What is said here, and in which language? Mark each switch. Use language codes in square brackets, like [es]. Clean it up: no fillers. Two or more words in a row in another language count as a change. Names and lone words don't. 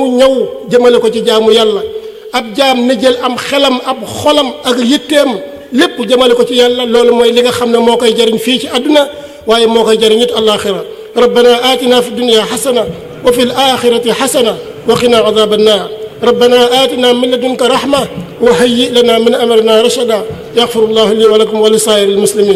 [wo] ñëw jëmale ko ci jaamu yàlla ab jaam na jël am xelam ab xolam ak yitteem lépp jëmale ko ci yàlla loolu mooy li nga xam ne moo koy jëriñ fii ci àdduna waaye moo koy jëriñ it àllaaxira [ar] ربنا آتنا في الدنيا حسنة وفي الآخرة حسنة وقنا عذاب النار ربنا آتنا من لدنك رحمة وهيئ لنا من أمرنا رشدا يغفر الله لي ولكم ولسائر المسلمين